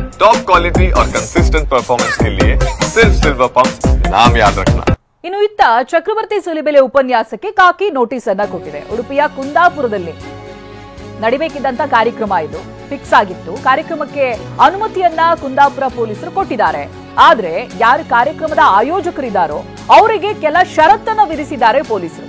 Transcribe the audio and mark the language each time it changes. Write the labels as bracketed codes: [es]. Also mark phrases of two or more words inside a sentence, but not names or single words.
[en] top quality [hi] और [en] consistent performance [hi] के लिए सिर्फ सिल्वर पंप नाम याद रखना। [kn] ಇನ್ನು ಇತ್ತ ಚಕ್ರವರ್ತಿ ಸೂಲಿಬೆಲೆ ಉಪನ್ಯಾಸಕ್ಕೆ ಕಾಕಿ ನೋಟಿಸ್ ಅನ್ನ ಕೊಟ್ಟಿದೆ. ಉಡುಪಿಯ ಕುಂದಾಪುರದಲ್ಲಿ ನಡೆಯಬೇಕಿದ್ದಂತ ಕಾರ್ಯಕ್ರಮ ಇದು ಫಿಕ್ಸ್ ಆಗಿತ್ತು. ಕಾರ್ಯಕ್ರಮಕ್ಕೆ ಅನುಮತಿಯನ್ನ ಕುಂದಾಪುರ ಪೊಲೀಸರು ಕೊಟ್ಟಿದ್ದಾರೆ. ಆದ್ರೆ ಯಾರು ಕಾರ್ಯಕ್ರಮದ ಆಯೋಜಕರಿದ್ದಾರೋ ಅವರಿಗೆ ಕೆಲ ಷರತ್ತನ್ನ ವಿಧಿಸಿದ್ದಾರೆ ಪೊಲೀಸರು.